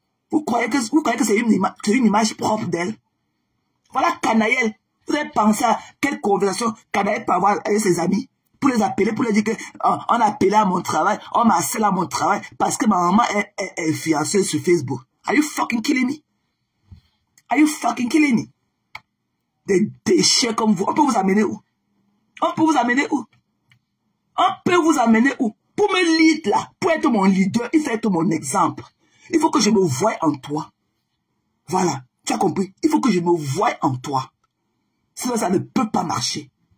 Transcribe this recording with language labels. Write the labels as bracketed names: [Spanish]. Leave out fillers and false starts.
[French] Vous croyez que c'est une image propre d'elle? Voilà Canaël. Vous avez pensé à quelle conversation Canaël peut avoir avec ses amis? Pour les appeler, pour leur dire que on a appelé à mon travail, on m'a harcelé à mon travail parce que ma maman est fiancée sur Facebook. [English] Are you fucking killing me? Are you fucking killing me? [French] Des déchets comme vous. On peut vous amener où? On peut vous amener où? On peut vous amener où? Pour me lead là, pour être mon leader, il faut être mon exemple. Il faut que je me voie en toi. Voilà, tu as compris? Il faut que je me voie en toi. Sinon, ça ne peut pas marcher.